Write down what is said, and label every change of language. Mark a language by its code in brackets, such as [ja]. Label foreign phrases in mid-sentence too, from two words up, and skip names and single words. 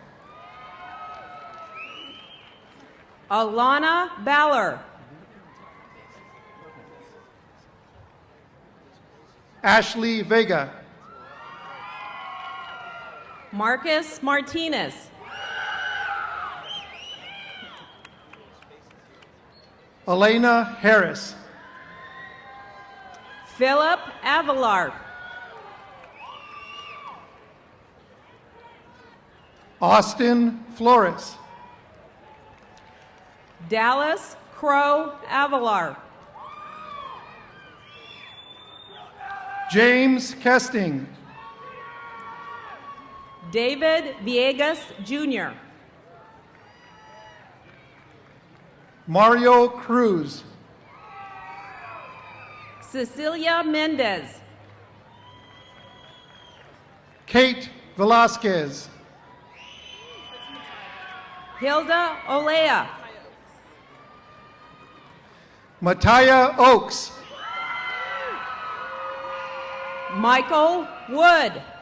[en] Alana Baller. Ashley Vega, Marcus Martinez. Elena Harris, Philip Avalar. Austin Flores, Dallas Crow Avalar. James Kesting, David Villegas Jr. Mario Cruz, Cecilia Mendez. Kate Velasquez, Hilda Olea. Mattia Oaks, Michael Wood.